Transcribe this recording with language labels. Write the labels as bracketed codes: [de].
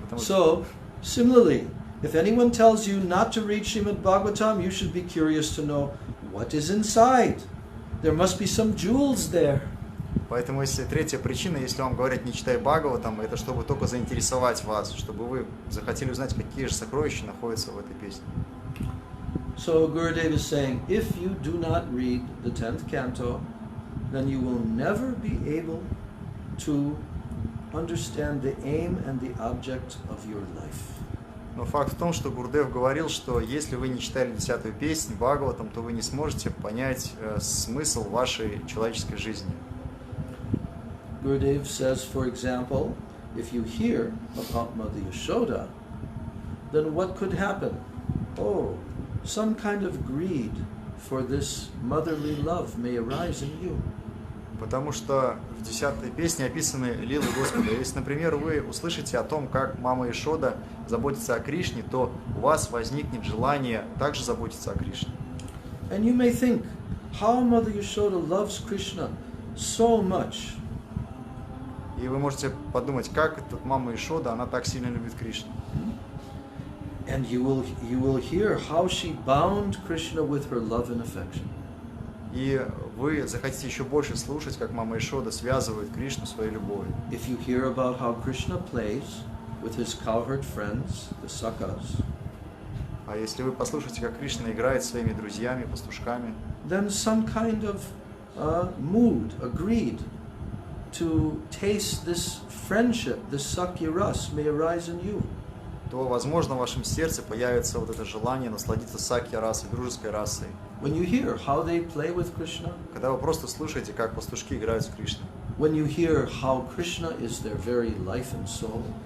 [en] So, similarly, if anyone tells you not to read Śrīmad Bhagavatam, you should be curious to know what is inside. There must be some jewels there. [ru] Поэтому если третья причина, если вам говорят не читай Бхагаватам, это чтобы только заинтересовать вас, чтобы вы захотели узнать, какие же сокровища находятся в этой песне. [en] So Gurudev is saying, if you do not read the 10th canto, then you will never be able to understand the aim and the object of your life. [ru] Но факт в том, что Гурудев говорил, что если вы не читали 10-ю песню Бхагаватам, то вы не сможете понять смысл вашей человеческой жизни. [en] Gurudev says, for example, if you hear about Mother Yashoda, then what could happen? Oh, some kind of greed for this motherly love may arise in you. [ru] Потому что в 10-й песне описаны лилы Господа. Если, например, вы услышите о том, как мама Йашода заботится о Кришне, то у вас возникнет желание также заботиться о Кришне. [en] And you may think, how Mother Yashoda loves Krishna so much. [ru] И вы можете подумать, как эта мама Йашода, она так сильно любит Кришну. [en] And you will hear how she bound Krishna with her love and affection. [ru] И вы захотите еще больше слушать, как мама Йашода связывает Кришну своей любовью. [en] If you hear about how Krishna plays with his cowherd friends, the Sakas, [ru] А если вы послушаете, как Кришна играет со своими друзьями, пастушками, [en] then some kind of mood, a greed, to taste this friendship, this sakya ras may arise in you. [ru] То, возможно, в вашем сердце появится вот это желание насладиться сакья расой, дружеской расой. [en] When you hear how they play with Krishna, [ru] Когда вы просто слушаете, как пастушки играют с Кришной. [en] when you hear how Krishna is their very life and soul,